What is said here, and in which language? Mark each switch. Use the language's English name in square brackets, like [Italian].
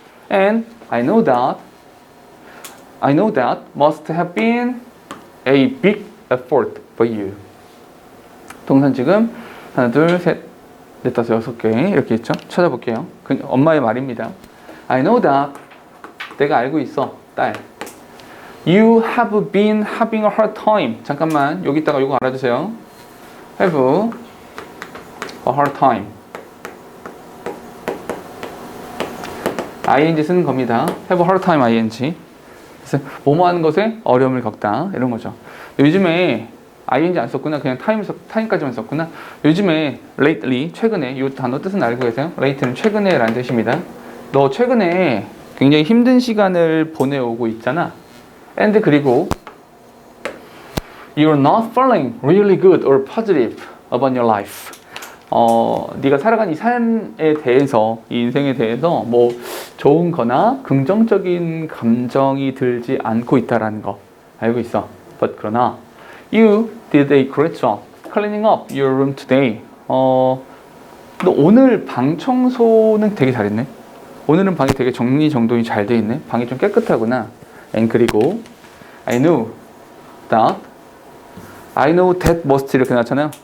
[English] And I know that must have been a big effort for you. [Korean] 동사 지금 하나, 둘, 셋, 넷, 다섯, 여섯 개 이렇게 있죠. 찾아볼게요. 엄마의 말입니다. [English] I know that. [Korean] 내가 알고 있어. 딸. [English] You have been having a hard time. [Korean] 잠깐만 여기다가 이거 알아주세요. [English] Have a hard time. ing [Korean] 쓰는 겁니다. [English] have a hard time ing. [Korean] 그래서 뭐뭐 하는 것에 어려움을 겪다 이런 거죠. 요즘에 ing 안 썼구나. 그냥 time까지만 썼구나. 요즘에 lately 최근에 이 단어 뜻은 알고 계세요? late는 최근에 라는 뜻입니다. 너 최근에 굉장히 힘든 시간을 보내오고 있잖아. [English] and 그리고 you're not feeling really good or positive about your life. [Korean] 네가 살아가는 이 삶에 대해서, 이 인생에 대해서 뭐 좋은 거나 긍정적인 감정이 들지 않고 있다라는 거 알고 있어. [English] But 그러나 you did a great job cleaning up your room today. [Korean] 너 오늘 방 청소는 되게 잘했네. 오늘은 방이 되게 정리정돈이 잘 돼 있네. 방이 좀 깨끗하구나. [English] And 그리고 I know that must [Korean] 이렇게 나왔잖아요.